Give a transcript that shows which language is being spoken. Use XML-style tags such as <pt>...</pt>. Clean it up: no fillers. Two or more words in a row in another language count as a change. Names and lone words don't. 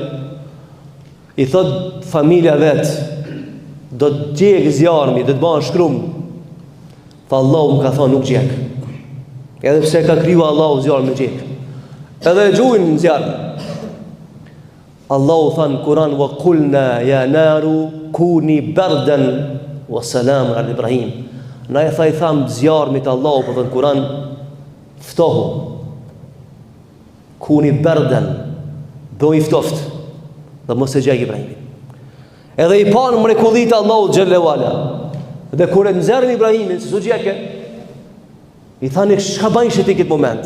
<sq>I thot familja vet, do të gjek zjarmi, do të bëhen shkrum. Tha Allahu më ka thonë nuk gjek. Edhe pse ka kriju Allahu zjarm me gjek. Edhe e gjujnë zjarm. Allahu tha në Kur'an</sq> <ar>وقلنا يا نار كوني بردا وسلاما على إبراهيم.</ar> <sq>Na e tham zjarmit Allahu po në Kur'an ftohu.</sq> <ar>كوني بردا,</ar> <sq>bëj ftoft. Dhe mos e gjej Ibrahimin. Edhe I panë mrekullitë Allahu xhallahu ala. Dhe kur e nxjerrin Ibrahimin se su gjeke, I thani çka bën ti këtë moment?</sq>